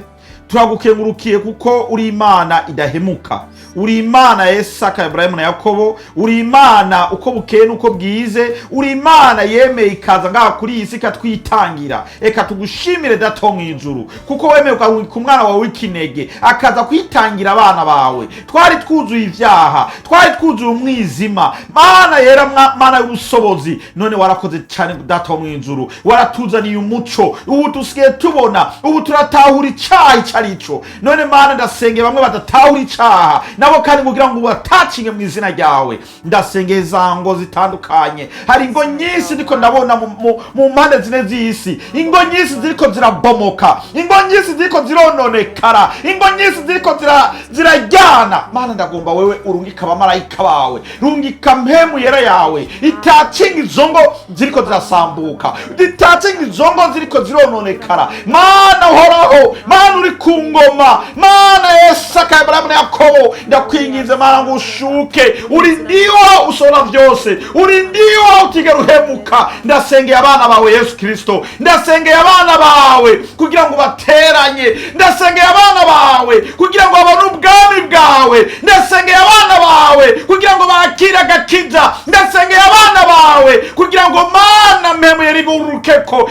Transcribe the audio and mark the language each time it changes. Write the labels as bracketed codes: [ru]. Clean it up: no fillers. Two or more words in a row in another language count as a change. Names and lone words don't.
[rn] Turagukengurukiye kuko uri Imana idahemuka, uri Imana ya Isaka, Ibrahimu na Yakobo, uri Imana uko bukeye nuko bwize, uri Imana yemeye ikaza ngaha kuri iyi si katwitangira. Eka tugushimire Data wo mu ijuru kuko wemeye ku mwana wawe w'ikinege akaza kwitangira abana bawe. Twari twuzuye ivyaha, twari twuzuye umwijima, Mana yera, Mana y'ubusobozi, none warakoze cyane Data wo mu ijuru, waratuzaniye umuco. Ubu tusigaye tubona, ubu turatahura icyaha arico. None Mana ndasengeye bamwe badatahura icaha nabo kandi kugira ngo batacinge mu izina ryawe. Ndasengeye zango zitandukanye, hari ingo nyinshi ndiko ndabona mu mpande zine z'isi, ingo nyinshi ziriko zirabomoka, ingo nyinshi ziriko zirononekara, ingo nyinshi ziriko zirajyana. Mana ndagomba wewe urungika abamarayika bawe, rungika mpemu yera yawe itacinga izongo ziriko zirasambuka, itacinga izongo ziriko zirononekara. Mana uhoraho, Mana uri ku ngoma, Mana Isaka, Ibrahimu na Yakobo, ndakwinginze Mana ngo ushuke. Uri ndiwo ushobora byose, uri ndiwo utigera uhemuka. Ndasengeye abana bawe Yesu Kristo, ndasengeye abana bawe kugira ngo bateranye, ndasengeye abana bawe kugira ngo babone ubwami bwawe, ndasengeye abana bawe kugira ngo bakire agakiza, ndasengeye abana bawe kugira ngo Mana mpemu yari burukeko.